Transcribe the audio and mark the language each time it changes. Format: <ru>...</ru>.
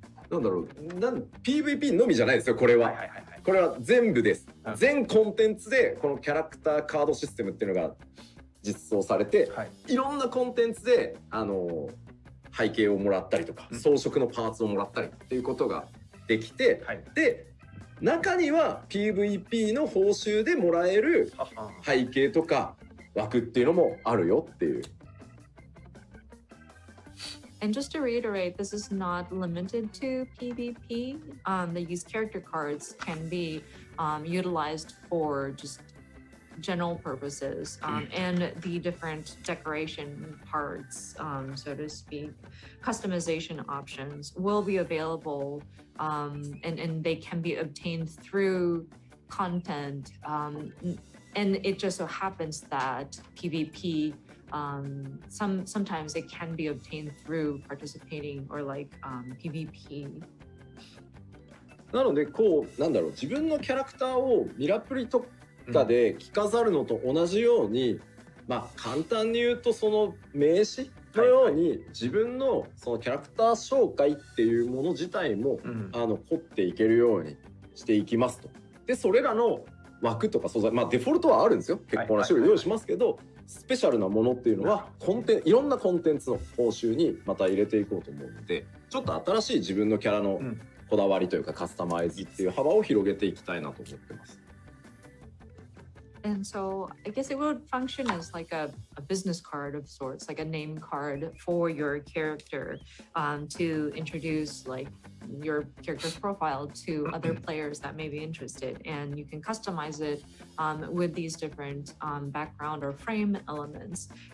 <ja>なんだろう、PVP のみじゃないですよ、これは。これは全部です。全コンテンツでこのキャラクターカードシステムっていうのが実装されて、いろんなコンテンツで背景をもらったりとか、装飾のパーツをもらったりっていうことができて、で中には PVP の報酬でもらえる背景とか枠っていうのもあるよっていう。</ja> <en>And just to reiterate, this is not limited to PvP. These character cards can be utilized for just general purposes, and the different decoration parts, so to speak, customization options will be available, and they can be obtained through content. And it just so happens that PvP, sometimes it can be obtained through participating or like PvP.</en> <ja>なのでこうなんだろう、自分のキャラクターをミラプリとかで着飾るのと同じように、まあ簡単に言うとその名刺のように自分のそのキャラクター紹介っていうもの自体も凝っていけるようにしていきますと。でそれらの枠とか素材、まあデフォルトはあるんですよ。結構な種類用意しますけど、スペシャルなものっていうのはいろんなコンテンツの報酬にまた入れていこうと思うので、ちょっと新しい自分のキャラのこだわりというかカスタマイズっていう幅を広げていきたいなと思ってます。</ja> <en>And so I guess it would function as like a business card of sorts, like a name card for your character, to introduce like your character's profile to other players that may be interested. And you can customize it with these different background or frame elements.</en>